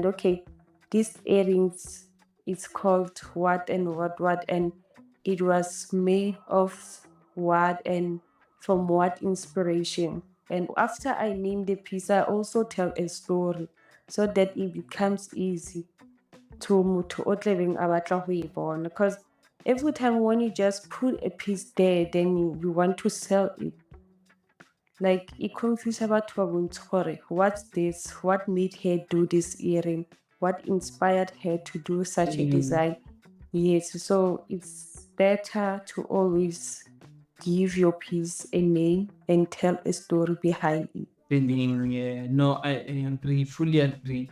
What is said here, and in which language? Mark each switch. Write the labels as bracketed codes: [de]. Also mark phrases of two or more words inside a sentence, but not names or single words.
[en] Okay, these earrings is called what and what, and it was made of what and from what inspiration. And after I name the piece, I also tell a story so that it becomes easy to [tn] motho o tlabeng a batla go e bona. [en] Because every time when you just put a piece there, then you want to sell it. Like it confuse [tn] batho ba bontshe gore [en] what's this? What made her do this earring? What inspired her to do such a Mm, design? Yes, so it's better to always give your piece a name and tell a story behind it. feeling, yeah. No, I agree, fully agree.